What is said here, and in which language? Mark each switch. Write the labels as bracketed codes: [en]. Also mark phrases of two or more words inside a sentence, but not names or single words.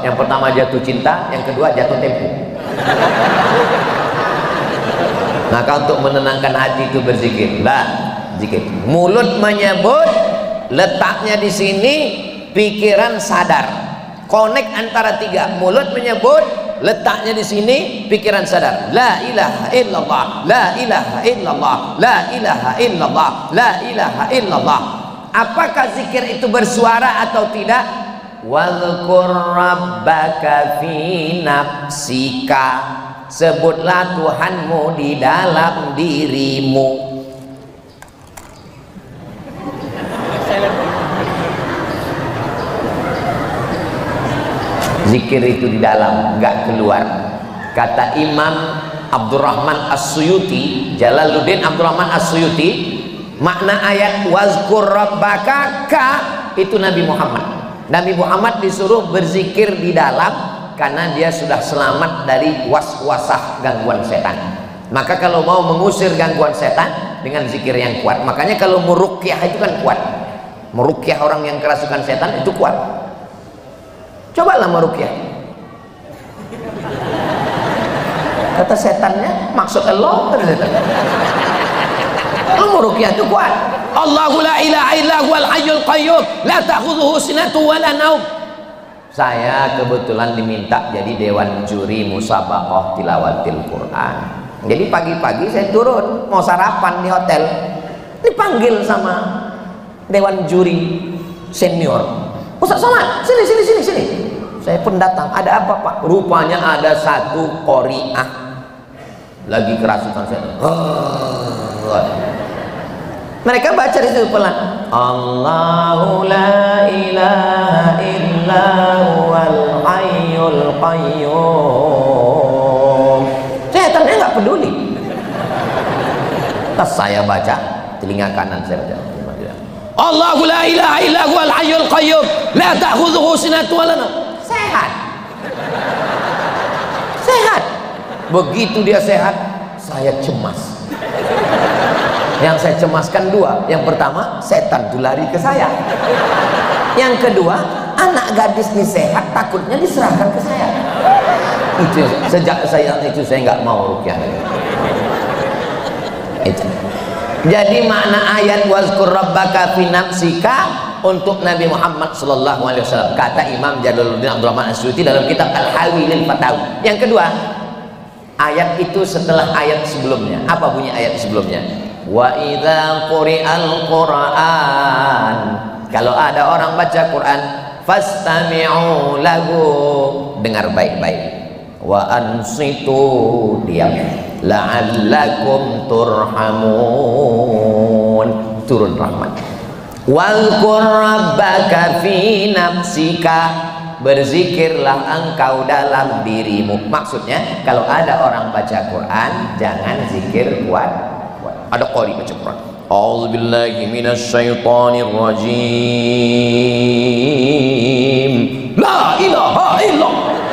[id] Yang pertama jatuh cinta, yang kedua jatuh tempo. Maka untuk menenangkan hati itu berzikir. Zikir. Mulut menyebut, letaknya di sini, pikiran sadar. Connect antara tiga. Mulut menyebut, letaknya di sini, pikiran sadar. [ar] لا إله إلا الله، لا إله إلا الله، لا إله إلا الله، لا إله إلا الله. [id] Apakah zikir itu bersuara atau tidak? [ar] واذكر ربك في نفسك. [id] Sebutlah Tuhanmu di dalam dirimu. Zikir itu di dalam, nggak keluar. Kata Imam Abdurrahman As-Suyuti, Jalaluddin Abdurrahman As-Suyuti, makna ayat [ar] واذكر ربك [id] ka itu Nabi Muhammad. Nabi Muhammad disuruh berzikir di dalam karena dia sudah selamat dari waswasah gangguan setan. Maka kalau mau mengusir gangguan setan dengan zikir yang kuat. Makanya kalau meruqyah itu kan kuat. Meruqyah orang yang kerasukan setan itu kuat. Cobalah meruqyah. Kata setannya, maksud Allah, kata setan. Ilmu ruqyah itu kuat. [ar] الله لا إله إلا هو الحي القيوم لا تأخذه سنة ولا نوم. [id] Saya kebetulan diminta jadi dewan juri musabaqah tilawatil Quran. Jadi pagi-pagi saya turun mau sarapan di hotel, dipanggil sama dewan juri senior. Ustaz Somad, sini. Saya pun datang. Ada apa Pak? Rupanya ada satu qori'ah lagi kerasukan saya. Mereka baca di situ pelan. [ar] الله لا إله إلا هو الحي القيوم. [id] Setannya nggak peduli. Tas saya baca, telinga kanan saya baca. [ar] الله لا إله إلا هو الحي القيوم لا تأخذه سنة ولا نوم. [id] Sehat. Begitu dia sehat, saya cemas. Yang saya cemaskan dua. Yang pertama, setan itu lari ke saya. Yang kedua, anak gadis ini sehat, takutnya diserahkan ke saya. Itu sejak saya itu saya nggak mau ruqyah. Itu. Jadi makna ayat [ar] واذكر ربك في نفسك [id] untuk Nabi Muhammad [ar] صلى الله عليه وسلم, [id] kata Imam Jalaluddin Abdul Rahman As-Suyuti dalam kitab Al-Hawi lil Fatawi. Yang kedua, ayat itu setelah ayat sebelumnya. Apa bunyi ayat sebelumnya? [ar] وإذا قرئ القرآن, [id] kalau ada orang baca Quran, [ar] فاستمعوا له, [id] dengar baik-baik, [ar] وأنصتوا, [id] diam, [ar] لعلكم ترحمون, [id] turun rahmat. [ar] واذكر ربك في نفسك, [id] berzikirlah engkau dalam dirimu. Maksudnya kalau ada orang baca Quran, jangan zikir kuat. Ada qari baca Quran, [ar] أعوذ بالله من الشيطان الرجيم، لا إله إلا الله.